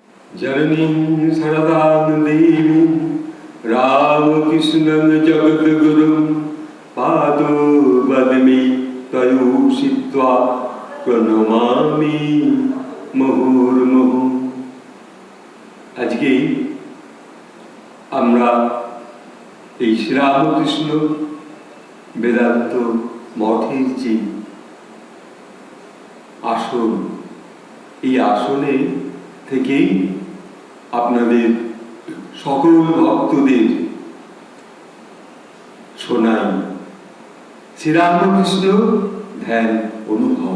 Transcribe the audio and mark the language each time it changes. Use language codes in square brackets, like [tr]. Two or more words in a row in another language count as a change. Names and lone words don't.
[sa] जननीं शरदां देवीं रामकृष्णं जगद्गुरुं पादो पद्मे तयोषित्वा प्रणमामि मुहुर्मुहुः। [bn] আজকে আমরা এই শ্রীরামকৃষ্ণ বেদান্ত মঠের যে আসন, এই আসনে থেকেই আপনাদের সকল ভক্তদের শোনাই শ্রীরামকৃষ্ণ ধ্যান অনুভব।